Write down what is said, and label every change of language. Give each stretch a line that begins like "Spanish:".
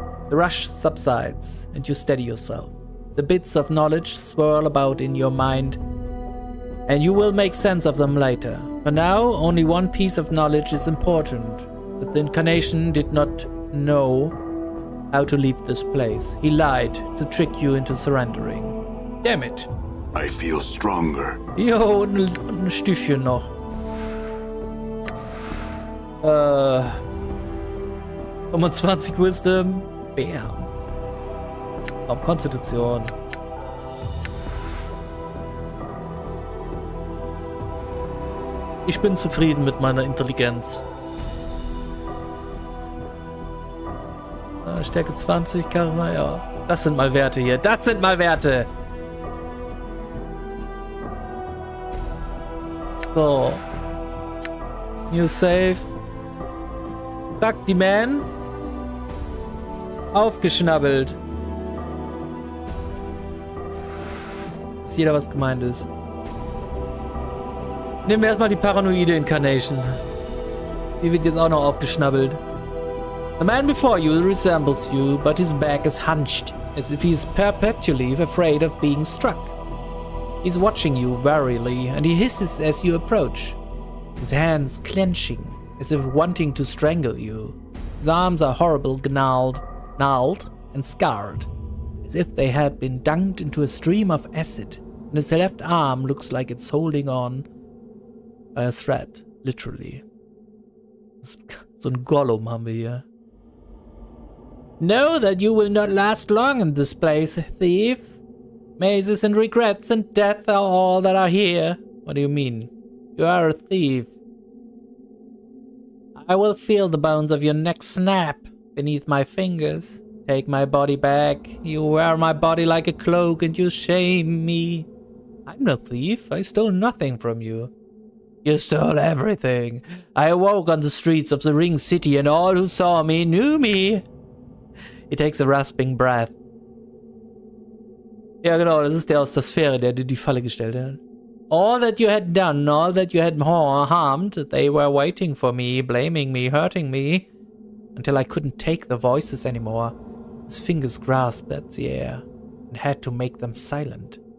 English: The rush subsides, and you steady yourself. The bits of knowledge swirl about in your mind, and you will make sense of them later. For now, only one piece of knowledge is important. That the incarnation did not know how to leave this place. He lied to trick you into surrendering. Damn it. I feel stronger.
German: Jo, und ein Stüffchen noch. 25 Wisdom. Bam. Konstitution. Ich bin zufrieden mit meiner Intelligenz. Stärke 20, Charisma, ja. Das sind mal Werte hier. Das sind mal Werte. So.
English: New Save.
German: Fuck die Man. Aufgeschnappelt. Dass jeder was gemeint ist. Nehmen wir erstmal die paranoide Incarnation. Die wird jetzt auch noch aufgeschnappelt.
English: The man before you resembles you, but his back is hunched, as if he is perpetually afraid of being struck. He's watching you warily, and he hisses as you approach, his hands clenching, as if wanting to strangle you. His arms are horribly gnarled, and scarred, as if they had been dunked into a stream of acid, and his left arm looks like it's holding on by a thread, literally.
German: So ein Gollum haben wir hier.
English: Know that you will not last long in this place, thief. Mazes and regrets and death are all that are here. What do you mean? You are a thief. I will feel the bones of your neck snap beneath my fingers. Take my body back. You wear my body like a cloak and you shame me. I'm no thief. I stole nothing from you. You stole everything. I awoke on the streets of the Ring City and all who saw me knew me. He takes a rasping breath.
German: Ja genau, das ist der aus der Sphäre, der dir die Falle gestellt hat.
English: All that you had done, all that you had harmed, they were waiting for me, blaming me, hurting me, until I couldn't take the voices anymore. His fingers grasped at the air and had to make them silent.